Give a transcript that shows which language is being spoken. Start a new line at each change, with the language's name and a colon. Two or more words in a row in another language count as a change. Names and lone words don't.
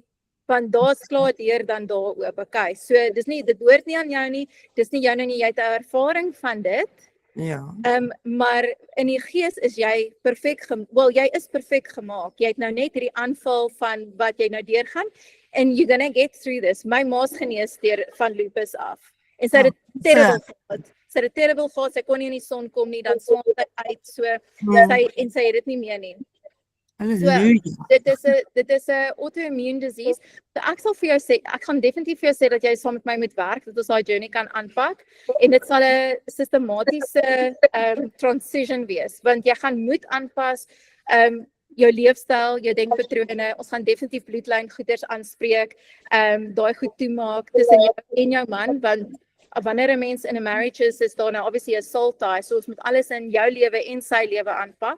Afrikaans: Want daar's klaar deur dan daar oop. Okay, so dit hoort nie aan jou nie. Dis nie jou nie, jy het 'n ervaring van dit. Ja. Maar in die gees is jy perfek jy is perfek gemaak. Jy het nou net hierdie aanval van wat jy nou deurgaan
English: and you're gonna get through this.
Afrikaans: My ma's genees van lupus af. En sy het dit terrible gehad. Sy het dit terrible gehad. Sy kon nie in die son kom nie, dan swam sy uit. So sy het dit nie meer nie. Halleluja. Dit is 'n
English: auto-immune disease.
Afrikaans: So ek sal vir jou sê, ek gaan definitief vir jou sê dat jy saam met my moet werk, dat ons daai journey kan aanpak en dit sal 'n sistematiese transition wees, want jy gaan moet aanpas jou leefstyl, jou denkpatrone. Ons gaan definitief bloedlyn goeders aanspreek, daai goed toemaak tussen jou en jou man, want wanneer 'n mens in 'n marriage is daar nou obviously 'n
English: soul tie,
Afrikaans: so ons moet alles in jou lewe en sy lewe aanpak.